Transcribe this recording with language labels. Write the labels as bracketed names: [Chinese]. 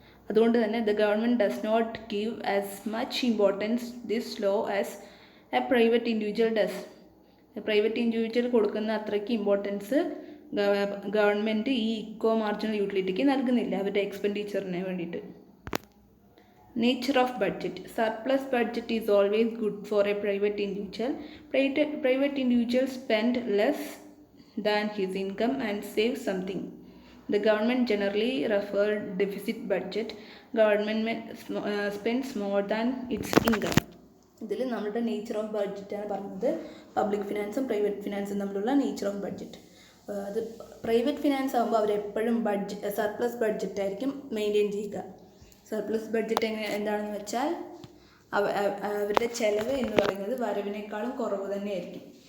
[Malayalam] അതുകൊണ്ട് തന്നെ [English] The government does not give as much importance this law as a private individual does. [Malayalam] Private individual കൊടുക്കുന്ന അത്രയ്ക്ക് importance government ഈ ഇക്വോ marginal യൂട്ടിലിറ്റിക്ക് നൽകുന്നില്ല അവരുടെ എക്സ്പെൻഡിച്ചറിന് വേണ്ടിയിട്ട്. Nature of budget. [English] Surplus budget is always good for a private individual. Private individual spend less than his income and save something. The government generally refer deficit budget. Government spends more than its income. [Malayalam] ഇതിൽ നമ്മുടെ nature of ബഡ്ജറ്റാണ് പറഞ്ഞത്. Public ഫിനാൻസും private ഫിനാൻസും തമ്മിലുള്ള nature of budget. അത് private finance ആകുമ്പോൾ അവരെപ്പോഴും surplus budget ആയിരിക്കും maintain ചെയ്യുക. Surplus budget എന്താണെന്ന് വെച്ചാൽ അവരുടെ ചിലവ് എന്ന് പറയുന്നത് വരവിനേക്കാളും കുറവ് തന്നെയായിരിക്കും.